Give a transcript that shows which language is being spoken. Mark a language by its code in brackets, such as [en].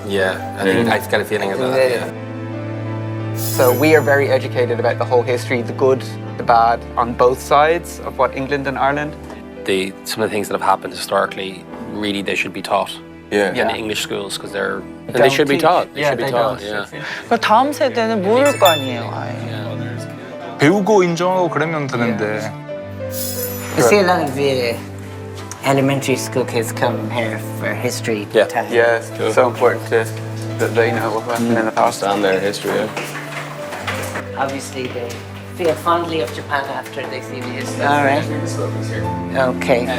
[en] Yeah, I think I get a feeling of that. Yeah. So we are very educated about the whole history, the good, the bad, on both sides of what England and Ireland. Some of the things that have happened historically, really, they should be taught. Yeah. In the English schools because they should be taught. They should be taught. Yeah. [ko] 그 다음 세대는 모를 거 아니에요. 아예. 배우고 인정하고 그러면 되는데. [en] I see a lot of elementary school kids come here for history time. Yes, it's so important that they know what happened in the past. And their history, yeah. Obviously, they feel fondly of Japan after they see the history. All right. Okay.